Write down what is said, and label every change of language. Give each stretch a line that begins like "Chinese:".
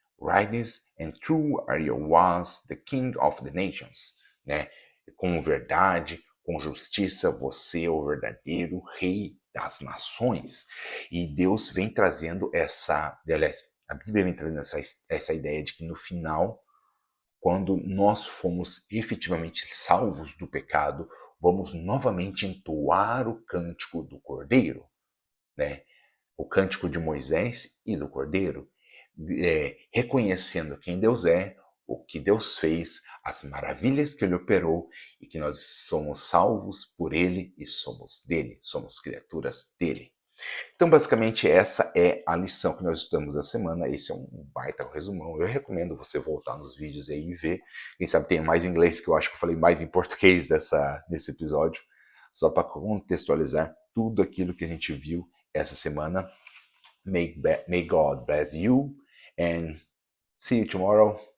English: Righteous and true are your ways, the King of the nations.
Portuguese: Né? Com verdade, com justiça, você é o verdadeiro Rei das nações. E Deus vem trazendo aliás, a Bíblia vem trazendo essa ideia de que no final, quando nós fomos efetivamente salvos do pecado, vamos novamente entoar o cântico do Cordeiro, né? O cântico de Moisés e do Cordeiro, reconhecendo quem Deus é, o que Deus fez, as maravilhas que Ele operou e que nós somos salvos por Ele e somos dele, somos criaturas dele. Então, basicamente, essa é a lição que nós estudamos essa semana. Esse é um baita resumão. Eu recomendo você voltar nos vídeos aí e ver. Quem sabe tem mais em inglês, que eu acho que eu falei mais em português nesse episódio, só para contextualizar tudo aquilo que a gente viu essa semana.
English: May God bless you and see you tomorrow.